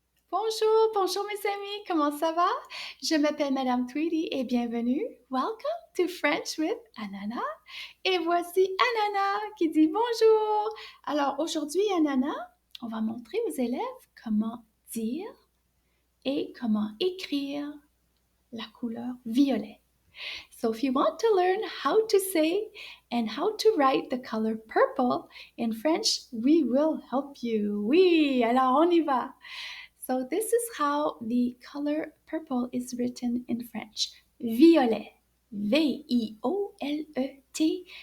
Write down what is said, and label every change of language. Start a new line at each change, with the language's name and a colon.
French: Bonjour, bonjour mes amis, comment ça va? Je m'appelle Madame Tweedy et bienvenue.
English: Welcome to French with Ananas.
French: Et voici Ananas qui dit bonjour. Alors aujourd'hui, Ananas, on va montrer aux élèves comment dire et comment écrire la couleur violet.
English: So if you want to learn how to say and how to write the color purple in French, we will help you.
French: Oui, alors on y va.
English: So this is how the color purple is written in French.
French: Violet. V-I-O-L-E-T.